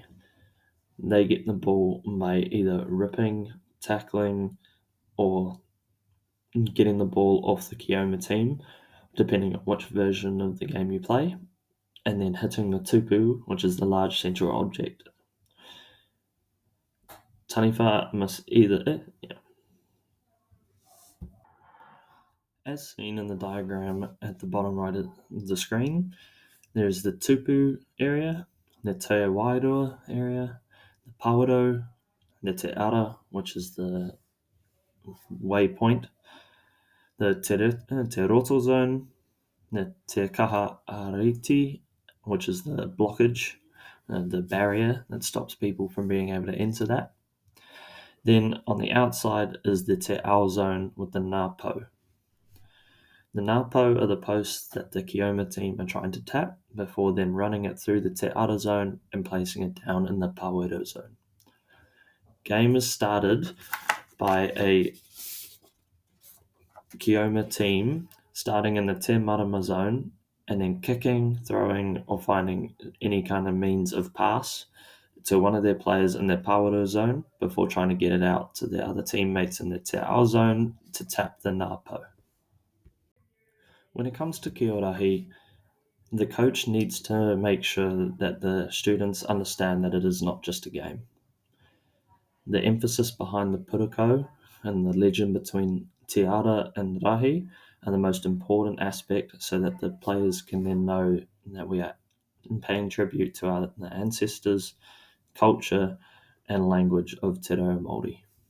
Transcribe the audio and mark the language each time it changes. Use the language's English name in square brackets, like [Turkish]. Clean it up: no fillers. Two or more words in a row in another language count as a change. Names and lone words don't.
[English] They get the ball by either ripping, tackling, or getting the ball off the Kioma team, depending on which version of the game you play, and then hitting the tupu, which is the large central object. Taniwha must either... As seen in the diagram at the bottom right of the screen, there's the tupu area, the [Māori] te wairua [English] area, the pauaro, the [Māori] te ara, [English] which is the waypoint, the [Māori] te roto [English] zone, the [Māori] te kaha ariti, [English] which is the blockage, the barrier that stops people from being able to enter that. Then on the outside is the [Māori] te ao [English] zone with the [Māori] ngā po. [English] The [Māori] ngā po [English] are the posts that the Kioma team are trying to tap before then running it through the [Māori] te ara [English] zone and placing it down in the pauero zone. Game is started by a Kioma team starting in the [Māori] te marama [English] zone and then kicking, throwing, or finding any kind of means of pass to one of their players in their pauero zone before trying to get it out to their other teammates in the [Māori] te ao [English] zone to tap the [Māori] ngā po. [English] When it comes to Ki-o-rahi, the coach needs to make sure that the students understand that it is not just a game. The emphasis behind the purako and the legend between tiara and rahi are the most important aspect so that the players can then know that we are paying tribute to our ancestors, culture, and language of [Māori] Te Reo Māori.